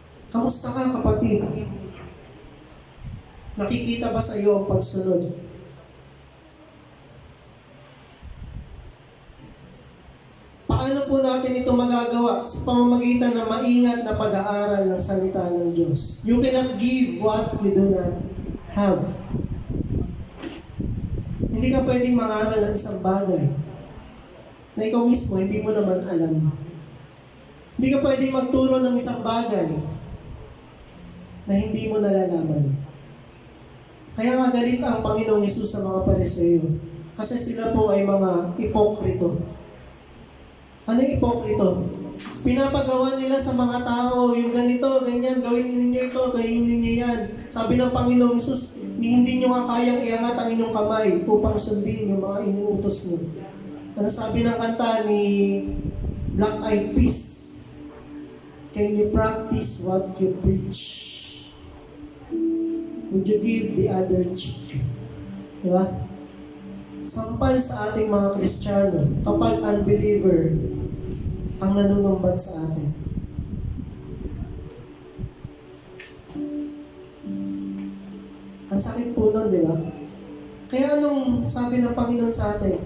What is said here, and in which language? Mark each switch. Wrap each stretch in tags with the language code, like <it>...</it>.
<tl>Kamusta ka, kapatid? Nakikita ba sa iyo ang pagsunod? Paano po natin ito magagawa? Sa pamamagitan ng maingat na pag-aaral ng salita ng Diyos.</tl> <en>You cannot give what you do not have.</en> <tl>Hindi ka pwedeng mangaral ng isang bagay na ikaw mismo hindi mo naman alam. Hindi ka pwedeng magturo ng isang bagay na hindi mo nalalaman. Kaya nga galit ang Panginoong Hesus sa mga Pariseo. Kasi sila po ay mga ipokrito. Ano yung ipokrito? Pinapagawa nila sa mga tao, yung ganito, ganyan, gawin ninyo ito, gawin ninyo yan. Sabi ng Panginoong Hesus, hindi nyo nga kayang iangat ang inyong kamay upang sundin yung mga inuutos nyo. Ano sabi ng kanta ni Black Eyed Peas?</tl> <en>Can you practice what you preach? Would you give the other cheek?</en> <tl>Diba? Sampal sa ating mga Kristiyano kapag unbeliever ang nanunumbat sa atin. Ang sakit po nun, di ba? Kaya anong sabi ng Panginoon sa atin?</tl>